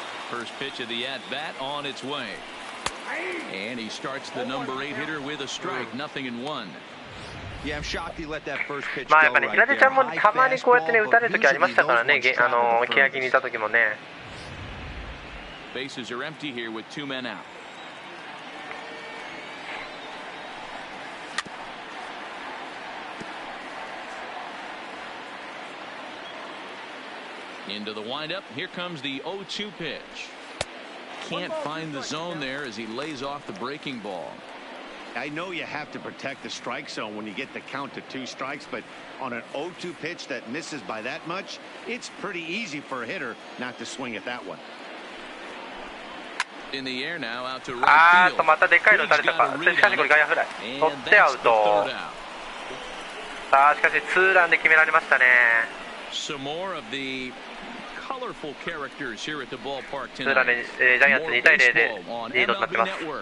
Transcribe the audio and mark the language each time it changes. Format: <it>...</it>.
<en>First pitch of the at bat on its way. And he starts the number 8 hitter with a strike, 0-1.</en> <ja>まあやっぱね、平手ちゃんもたまにこうやってね打たれる時ありましたからね、欅にいた時もね。</ja> <en>Bases are empty here with 2 men out. Into the windup. Here comes the 0-2 pitch. Can't find the zone there as he lays off the breaking ball. I know you have to protect the strike zone when you get the count to 2 strikes, but on an 0-2 pitch that misses by that much, it's pretty easy for a hitter not to swing at that one. In the air now, out to right field.</en> <ja>またでかいの打たれたか。しかしこれ外野フライ。取ってアウト。さあしかしツーランで決められましたね。</ja> <en>Some more of the colorful characters here at the ballpark tonight.</en> <ja>ツーランでジャイアンツ2対0でリードになってます。</ja>